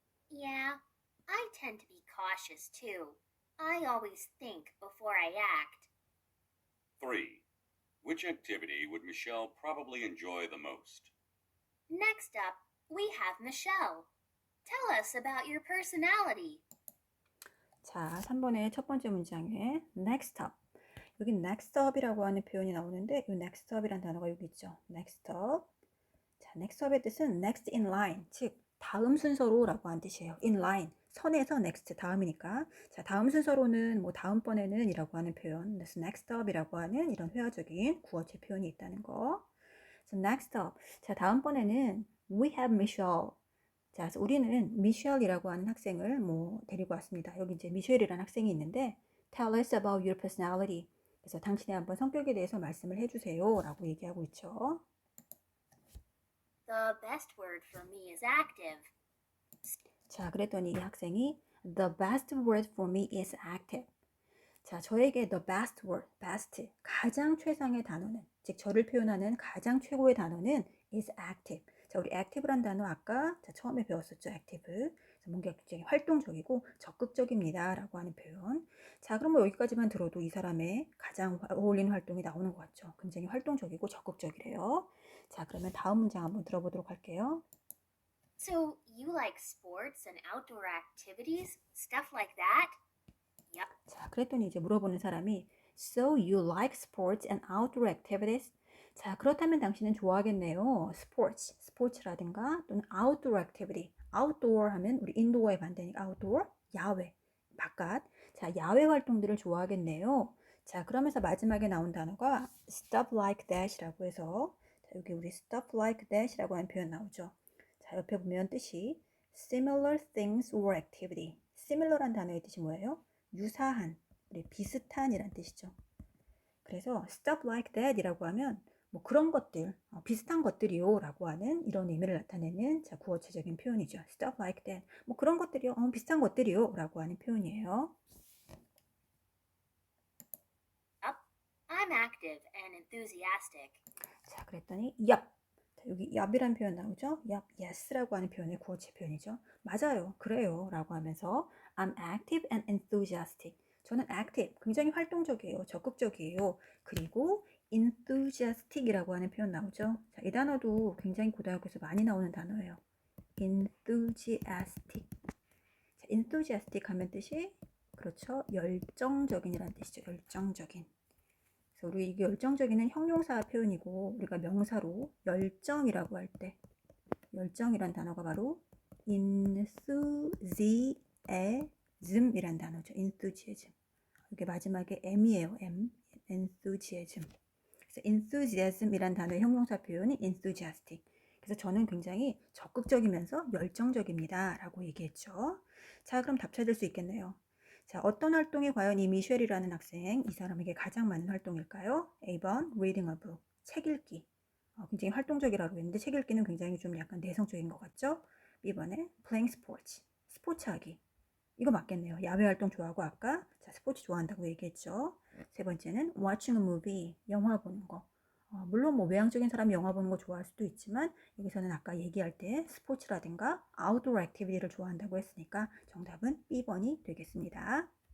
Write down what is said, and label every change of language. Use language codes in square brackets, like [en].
[en] Yeah, I tend to be cautious too. I always think before I act. 3. Which activity would Michelle probably enjoy the most? Next up, we have Michelle. Tell us about your personality. [ko] 자, 3번의 첫 번째 문장에 next up. 여기 next up이라고 하는 표현이 나오는데 이 next up이라는 단어가 여기 있죠. [en] next up. [ko] 자, next up의 뜻은 next in line, 즉 다음 순서로라고 하는 뜻이에요. in line, 선에서 next, 다음이니까. 자, 다음 순서로는 뭐 다음번에는 이라고 하는 표현, 그래서 next up이라고 하는 이런 회화적인 구어체 표현이 있다는 거. 그래서 next up, 자, 다음번에는 [en] we have Michelle. [ko] 자, 그래서 우리는 미셸이라고 하는 학생을 뭐 데리고 왔습니다. 여기 이제 미셸이라는 학생이 있는데 [en] tell us about your personality. [ko] 그래서 당신의 한번 성격에 대해서 말씀을 해주세요 라고 얘기하고 있죠. [en] The best word for me is active. [ko] 자, 그랬더니 이 학생이 [en] the best word for me is active. [ko] 자, 저에게 the best word, best, 가장 최상의 단어는, 즉 저를 표현하는 가장 최고의 단어는 is active. 자, 우리 active란 단어 아까 처음에 배웠었죠, active. 그래서 뭔가 굉장히 활동적이고 적극적입니다 라고 하는 표현. 자, 그럼 뭐 여기까지만 들어도 이 사람의 가장 어울리는 활동이 나오는 것 같죠. 굉장히 활동적이고 적극적이래요. 자, 그러면 다음 문장 한번 들어보도록 할게요. [en] So, you like sports and outdoor activities? Stuff like that? Yup. [ko] 자, 그랬더니 이제 물어보는 사람이 [en] So you like sports and outdoor activities? [ko] 자, 그렇다면 당신은 좋아하겠네요. 스포츠, 스포츠라든가 또는 outdoor activity. outdoor 하면 우리 인도어의 반대니까 outdoor, 야외, 바깥. 자, 야외 활동들을 좋아하겠네요. 자, 그러면서 마지막에 나온 단어가 stuff like that이라고 해서 자, 여기 우리 stuff like that이라고 하는 표현 나오죠. 자, 옆에 보면 뜻이 similar things or activity. similar한 단어의 뜻이 뭐예요? 유사한, 우리 비슷한이란 뜻이죠. 그래서 stuff like that 이라고 하면 뭐 그런 것들, 비슷한 것들이요 라고 하는 이런 의미를 나타내는 자, 구어체적인 표현이죠. stuff like that. 뭐 그런 것들이요, 비슷한 것들이요 라고 하는 표현이에요. [en] Yup. I'm active and enthusiastic. [ko] 자, 그랬더니 yup. 자, 여기 yup이라는 표현 나오죠? yup, yes라고 하는 표현의 구어체 표현이죠. 맞아요, 그래요 라고 하면서 [en] I'm active and enthusiastic. [ko] 저는 active, 굉장히 활동적이에요, 적극적이에요. 그리고 enthusiastic이라고 하는 표현 나오죠. 자, 이 단어도 굉장히 고등학교에서 많이 나오는 단어예요. enthusiastic. 자, enthusiastic 하면 뜻이 그렇죠, 열정적인이라는 뜻이죠. 열정적인. 그래서 우리 이게 열정적인은 형용사 표현이고 우리가 명사로 열정이라고 할 때 열정이란 단어가 바로 enthusiasm이란 단어죠. enthusiasm. 이게 마지막에 m이에요. m. enthusiasm. 그래서 enthusiasm이란 단어의 형용사 표현이 enthusiastic. 그래서 저는 굉장히 적극적이면서 열정적입니다 라고 얘기했죠. 자, 그럼 답 찾을 수 있겠네요. 자, 어떤 활동이 과연 이 미셸이라는 학생, 이 사람에게 가장 맞는 활동일까요? A번 [en] reading a book, [ko] 책 읽기. 굉장히 활동적이라고 했는데 책 읽기는 굉장히 좀 약간 내성적인 것 같죠? B번에 [en] playing sports, [ko] 스포츠 하기. 이거 맞겠네요. 야외 활동 좋아하고 아까 자, 스포츠 좋아한다고 얘기했죠. 세 번째는 [en] watching a movie, [ko] 영화 보는 거. 물론 뭐 외향적인 사람이 영화 보는 거 좋아할 수도 있지만 여기서는 아까 얘기할 때 스포츠라든가 아웃도어 액티비티를 좋아한다고 했으니까 정답은 B번이 되겠습니다.